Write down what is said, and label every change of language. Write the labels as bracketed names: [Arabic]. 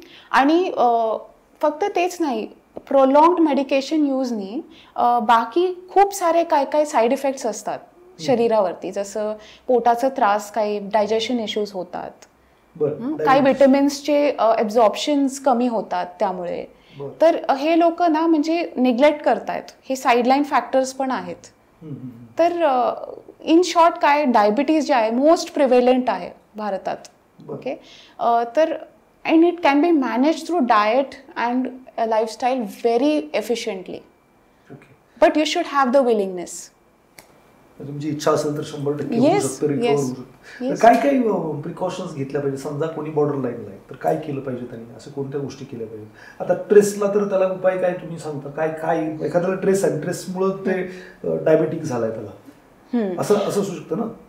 [Marathi] आणि फक्त तेच नाही, प्रोलॉंग्ड मेडिकेशन यूजनी बाकी खूप सारे काय साईड इफेक्ट्स असतात शरीरावरती, जसं पोटाचा त्रास, काही डायजेशन इश्यूज होतात, काही विटॅमिन्सचे ॲब्झॉर्प्शन्स कमी होतात त्यामुळे. तर हे लोक ना म्हणजे निग्लेक्ट करतायत, हे साईडलाईन फॅक्टर्स पण आहेत. तर इन शॉर्ट काय डायबिटीज जे आहे मोस्ट प्रिव्हेलंट आहे भारतात. ओके. [English] तर and it can be managed through diet and a lifestyle very efficiently. Okay. But you should have the willingness. [Marathi] तुमची इच्छा असेल तर 100% होऊ [English] Yes, [Marathi] शकतं, रिकवर [English] yes, [Marathi] होऊ शकतं. तर [English] yes. [Marathi] काय काय प्रिकॉशन्स घेतल्या पाहिजे? समजा कोणी बॉर्डर लाईनला आहे तर काय केलं पाहिजे त्यांनी? असं कोणत्या गोष्टी केल्या पाहिजेत? आता ट्रेसला तर त्याला उपाय काय तुम्ही सांगता? काय काय एखाद्याला ट्रेस आहे, ट्रेसमुळं ते डायबेटिक झालाय त्याला, असं असू शकतं ना?